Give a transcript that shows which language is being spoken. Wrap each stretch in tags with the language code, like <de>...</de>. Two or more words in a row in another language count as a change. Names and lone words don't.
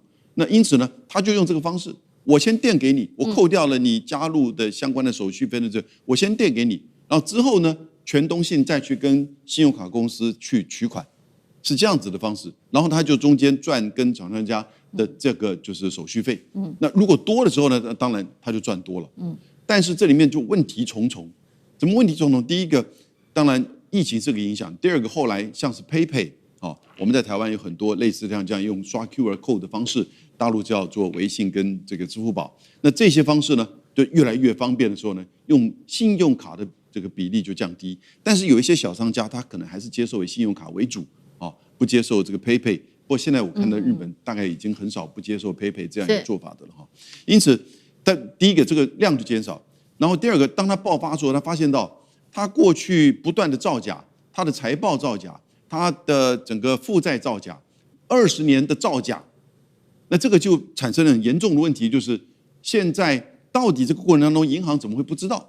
<zh>那因此呢，他就用這個方式，我先墊給你，我扣掉了你加入的相關的手續費的這個，我先墊給你，然後之後呢，全東信再去跟信用卡公司去取款，是這樣子的方式，然後他就中間賺跟廠商家的這個就是手續費，那如果多的時候呢，當然他就賺多了，但是這裡面就問題重重。怎麼問題重重？第一個，當然疫情是個影響；第二個，後來像是 PayPay 我們在台灣有很多類似這樣用刷</zh> <en>QR code</en> <zh>的方式，大陸叫做微信跟這個支付寶。那這些方式呢，就越來越方便的時候呢，用信用卡的這個比例就降低。但是有一些小商家，他可能還是接受以信用卡為主，不接受這個 PayPay 不過現在我看到日本大概已經很少不接受 PayPay 這樣一個做法的了哈。因此，第一個這個量就減少，然後第二個，當它爆發之後，他發現到他過去不斷的造假，他的財報造假，他的整個負債造假，20年的造假，那這個就產生了很嚴重的問題，就是現在到底這個過程當中，銀行怎麼會不知道？</zh>